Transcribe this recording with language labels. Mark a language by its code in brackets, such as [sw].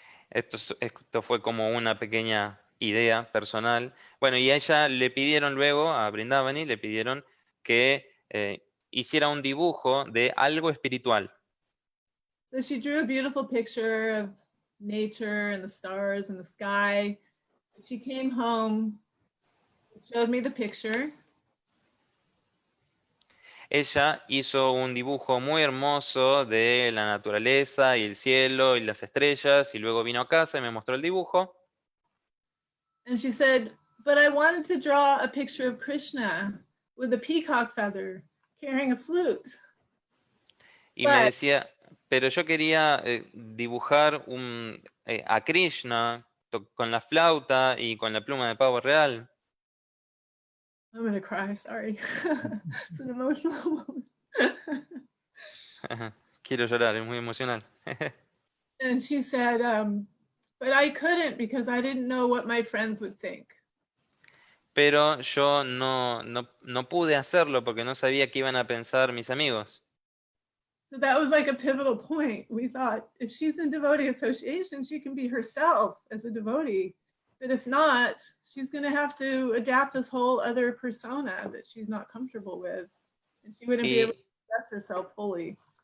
[es] Esto fue como una pequeña idea personal. Bueno, y a ella le pidieron luego, a Brindavani, le pidieron que hiciera un dibujo de algo espiritual. [en] So she drew a beautiful picture of nature and the stars and the sky. She came home, showed me the picture. [es] Ella hizo un dibujo muy hermoso de la naturaleza y el cielo y las estrellas y luego vino a casa y me mostró el dibujo. [en] And she said, but I wanted to draw a picture of Krishna with a peacock feather carrying a flute. [es] Y me decía, pero yo quería dibujar a Krishna con la flauta y con la pluma de pavo real. [en] I'm going to cry, sorry. It's an emotional moment. [es] Quiero llorar, es muy emocional. [en] And she said, but I couldn't because I didn't know what my friends would think. [es] Pero yo no pude hacerlo porque no sabía qué iban a pensar mis amigos. [en] So that was like a pivotal point. We thought if she's in devotee association, she can be herself as a devotee. But if not, she's going to have to adapt this whole other persona that she's not comfortable with. And she wouldn't be able to express herself fully.